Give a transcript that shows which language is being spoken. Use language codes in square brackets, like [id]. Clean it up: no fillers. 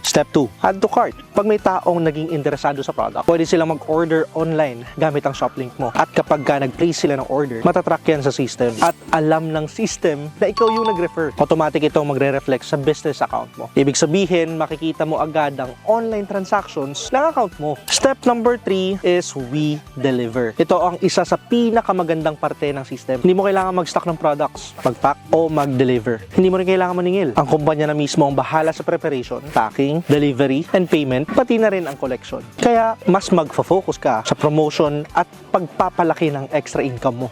[en] Step 2, add to cart. [tl] Pag may taong naging interesado sa product, pwede silang mag-order online gamit ang shop link mo. At kapag ka nag-place sila ng order, matatrack yan sa system. At alam ng system na ikaw yung nag-refer. Automatic ito magre-reflect sa business account mo. Ibig sabihin, makikita mo agad ang online transactions ng account mo. [en] Step number 3 is we deliver. [tl] Ito ang isa sa pinakamagandang parte ng system. Hindi mo kailangan mag-stock ng products, mag-pack, o mag-deliver. Hindi mo rin kailangan maningil. Ang kumpanya na mismo ang bahala sa preparation, packing, delivery, and payment, pati na rin ang collection. Kaya, mas mag-focus ka sa promotion at pagpapalaki ng extra income mo.